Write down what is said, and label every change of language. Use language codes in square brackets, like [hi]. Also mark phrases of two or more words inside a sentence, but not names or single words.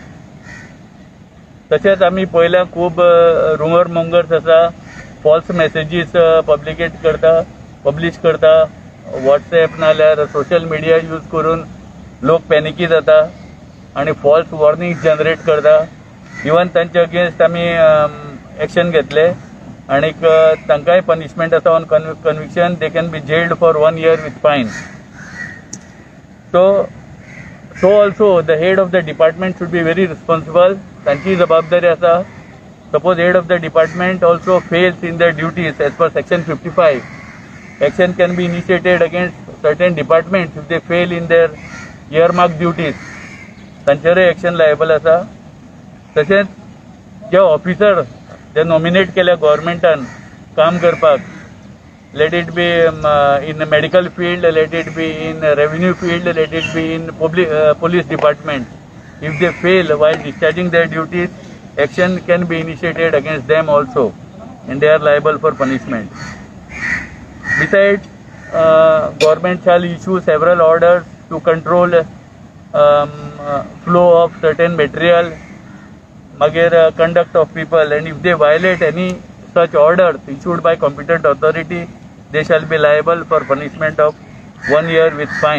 [kok] तशेंच आमी पयल्या खूब [en] rumour mongers [kok] आसा, [en] false messages publish [kok] करता व्हॉट्सएप नाल्यार [en] social media use [kok] करून लोक पॅनिकी जाता आनी [en] false warnings generate [kok] करता. इवन तांचे अगेन्स्ट आमी एक्शन घेतले आनीक तांकांय पनिशमेंट आसा [en] on conviction. they can be jailed for 1 year with fine. So also the head of the department should be very responsible. [kok] तांची जबाबदारी आसा. [en] Suppose head of the department also fails in their duties as per section 55, action can be initiated against certain departments if they fail in their earmarked duties. [kok] तांचेरय [en] action liable [kok] आसा. तशेंच जे ऑफिसर जे नॉमिनेट केल्या गव्हर्मेंटान काम करपाक, [en] let it be in medical field, let it be in revenue field, let it be in police department, if they fail while discharging their duties, action can be initiated against them also and they are liable for punishment. Besides, government shall issue several orders to control flow of certain material, magir conduct of people, and if they violate any such orders issued by competent authority, they shall be liable for punishment of 1 year with fine.